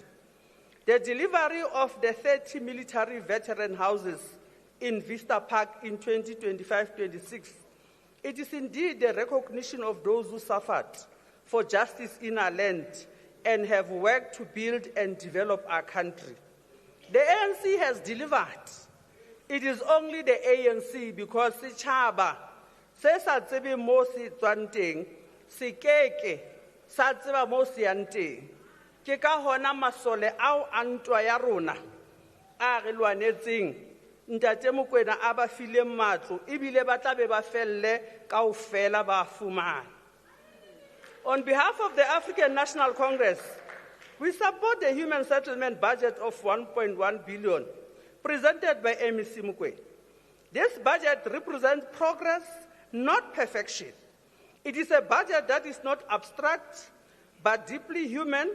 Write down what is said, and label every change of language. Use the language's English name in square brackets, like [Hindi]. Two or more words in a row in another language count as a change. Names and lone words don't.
[English] The delivery of the 30 military veteran houses in Vista Park in 2025-26, it is indeed the recognition of those who suffered for justice in our land and have worked to build and develop our country. The ANC has delivered. It is only the ANC because [Southern Sotho] setjhaba se sa tsebe mo se tswang teng, se keke sa tseba mo se yang teng. Ke ka hona masole ao a ntwa ya rona a re lwanetseng Ntate Mokoena a ba fileng matlo ebile ba tla be ba felle kaofela ba fumana. [English] On behalf of the African National Congress, we support the human settlement budget of 1.1 billion presented by MEC Mokoena. This budget represents progress, not perfection. It is a budget that is not abstract, but deeply human.